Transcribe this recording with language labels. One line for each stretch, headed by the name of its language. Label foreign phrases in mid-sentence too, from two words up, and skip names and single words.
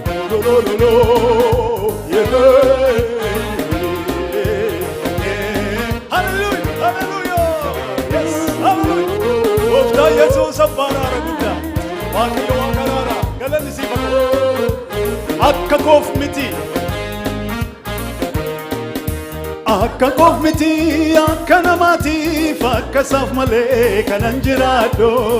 English: Lo, lo, lo, lo, yeah. Hallelujah, hallelujah. Yes, hallelujah.
Oromo: Gooftaa Yesuus abbaan haara guddaa. Waaqayyo waan kana haara. Galanni siif haa ta'u. Akka koof miti. Akka koof miti, akka namaatiif, akka isaaf malee kanan jiraadhu.